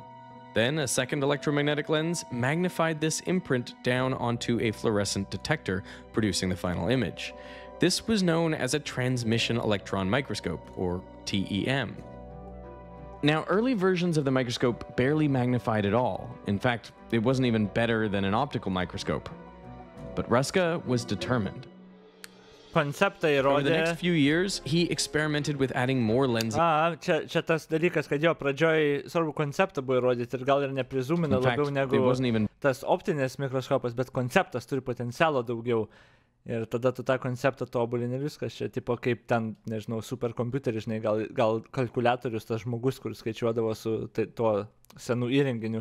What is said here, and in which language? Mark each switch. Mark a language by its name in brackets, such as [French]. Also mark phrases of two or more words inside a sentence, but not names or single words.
[English] Then a second electromagnetic lens magnified this imprint down onto a fluorescent detector, producing the final image. This was known as a transmission electron microscope, or TEM. Now, early versions of the microscope barely magnified at all. In fact, it wasn't even better than an optical microscope. But Ruska was determined. [Lithuanian] Konceptą įrodė. [English] Over the next few years, he experimented with adding more lenses. [Lithuanian] Čia tas dalykas, kad jo pradžioj svarbu konceptą buvo įrodyti ir gal ir neprizumina labiau negu tas optinis mikroskopas, bet konceptas turi potencialo daugiau. Ir tada tu tą konceptą tobulini ir viskas. Čia tipo kaip ten, nežinau, superkompiuteris, žinai, gal kalkuliatorius, tas žmogus, kuris skaičiuodavo su tuo senu įrenginiu.